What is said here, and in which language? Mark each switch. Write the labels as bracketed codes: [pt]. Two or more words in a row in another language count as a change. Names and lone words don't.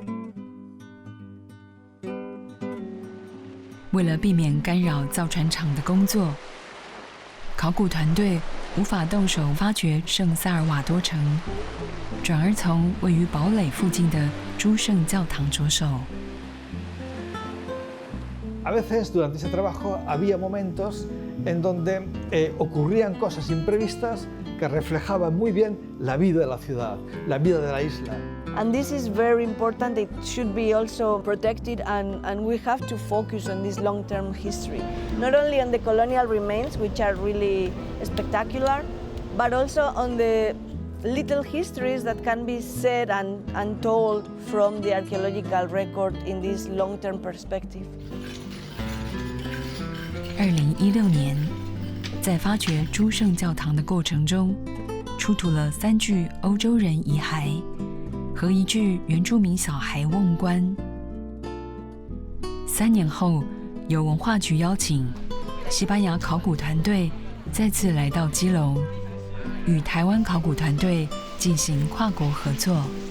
[zh] 为了避免干扰造船厂的工作，考古团队无法动手发掘圣萨尔瓦多城，转而从位于堡垒附近的诸圣教堂着手。 [es] A veces durante ese trabajo había momentos en donde ocurrían cosas imprevistas que reflejaban muy bien la vida de la ciudad, la vida de la isla. [en] And this is very important. It should be also protected, and we have to focus on this long-term history. Not only on the colonial remains, which are really spectacular, but also on the little histories that can be said and told from the archaeological record in this long-term perspective. [zh] 2016 年，在发掘诸圣教堂的过程中，出土了3具欧洲人遗骸和1具原住民小孩瓮棺。3年后，由文化局邀请，西班牙考古团队再次来到基隆，与台湾考古团队进行跨国合作，